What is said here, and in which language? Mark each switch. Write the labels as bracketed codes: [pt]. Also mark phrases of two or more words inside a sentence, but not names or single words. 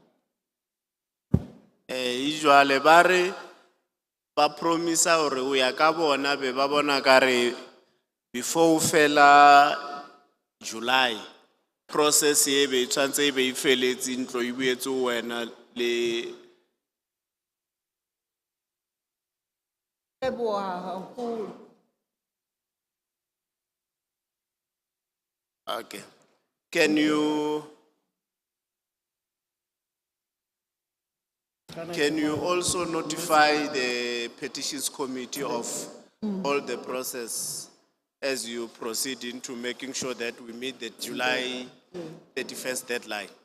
[st] Jwale ba re ba promisa hore o ya ka bona be ba bona ka re before o fela July process e be tshwantse e be e feletse ntlo e buetse wena le Leboha haholo. [en] Okay. Can you also notify the petitions committee of all the process as you proceed into making sure that we meet the July 31st deadline?